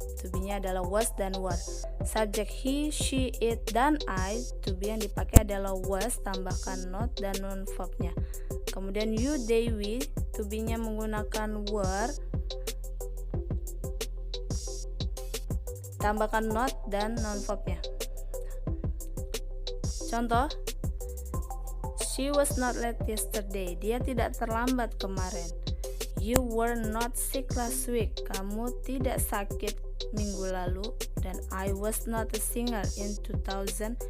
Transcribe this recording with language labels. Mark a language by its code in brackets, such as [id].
[id] To be-nya adalah was dan were. Subjek he, she, it, dan I, to be yang dipakai adalah was, tambahkan not dan non-verbnya. Kemudian you, they, we, to be-nya menggunakan were, tambahkan not dan non-verbnya. [en] Contoh, she was not late yesterday. [id] Dia tidak terlambat kemarin. [en] You were not sick last week. [id] Kamu tidak sakit minggu lalu. Dan [en] I was not a singer in 2000.